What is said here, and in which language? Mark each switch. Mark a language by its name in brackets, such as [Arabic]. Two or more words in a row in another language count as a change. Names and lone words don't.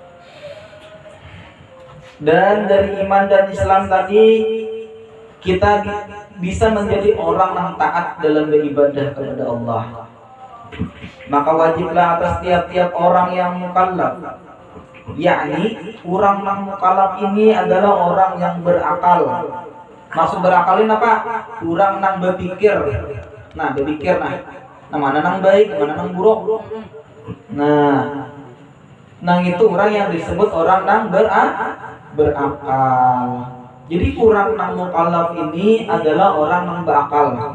[Indonesian] Dan dari iman dan Islam tadi kita bisa menjadi orang yang taat dalam beribadah kepada Allah. Maka wajiblah atas tiap-tiap orang yang mukallaf, yakni orang yang mukallaf ini adalah orang yang berakal. [Banjar] Maksud berakalin apa? Kurang nang berpikir. Nah, berpikir mana nang baik, mana nang buruk. Nang itu orang yang disebut orang nang berakal. Jadi kurang nang mukallaf ini adalah orang nang berakal.